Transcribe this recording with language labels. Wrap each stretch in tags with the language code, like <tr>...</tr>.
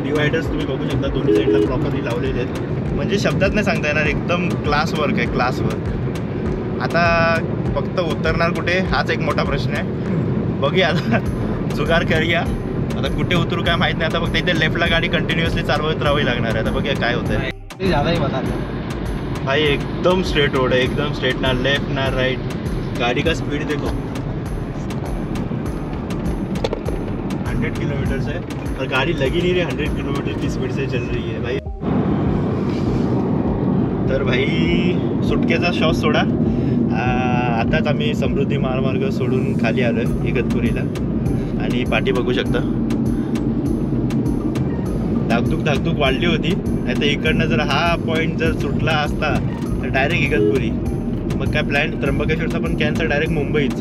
<mr>Dividers तुम्ही बघू शकता दोन्ही साईडला प्रॉपरली लावलेले आहेत, म्हणजे शब्दात नाही सांगता येणार, एकदम क्लास वर्क आहे, क्लास वर्क। आता फक्त उतरणार कुठे हाच एक मोठा प्रश्न आहे, बघूया आता, जुगार करूया। आता कुठे उतरू काय माहीत नाही, आता फक्त इथे लेफ्टला गाडी कंटिन्युअसली चालवत राहावी लागणार आहे, आता बघूया काय होतं आहे।</mr> <hi>भाई एकदम स्ट्रेट रोड है, एकदम स्ट्रेट, ना लेफ्ट ना राइट। गाड़ी का स्पीड देखो 100 किलोमीटर से, और गाड़ी लगी नहीं रही, 100 किलोमीटर की स्पीड से चल रही है भाई।</hi> <mr>तर भाई सुटकेचा श्वास सोडा, आताच आम्ही समृद्धी महामार्ग सोडून खाली आलो आहे इगतपुरीला, आणि पाठी बघू शकता धाकधूक वाढली होती, नाही तर इकडनं जर हा पॉईंट जर सुटला असता तर डायरेक्ट इगतपुरी, मग काय प्लॅन त्र्यंबकेश्वरचा पण कॅन्सल, डायरेक्ट मुंबईच।</mr>